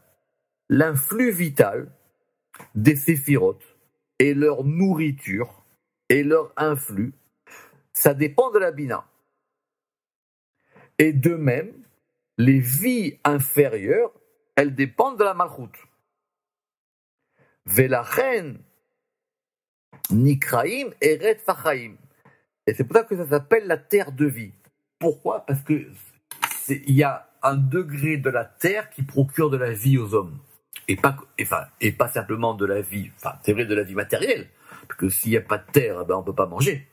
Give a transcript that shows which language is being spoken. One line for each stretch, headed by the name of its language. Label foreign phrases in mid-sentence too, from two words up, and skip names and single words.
French: L'influx vital des séphirotes et leur nourriture et leur influx, ça dépend de la bina. Et de même, les vies inférieures, elles dépendent de la malchut.
Hebrew: ולכן נקראים ארץ החיים.
French: Et c'est pour ça que ça s'appelle la terre de vie. Pourquoi? Parce que il y a un degré de la terre qui procure de la vie aux hommes. Et pas simplement de la vie, c'est vrai de la vie matérielle, parce que s'il n'y a pas de terre, on ne peut pas manger.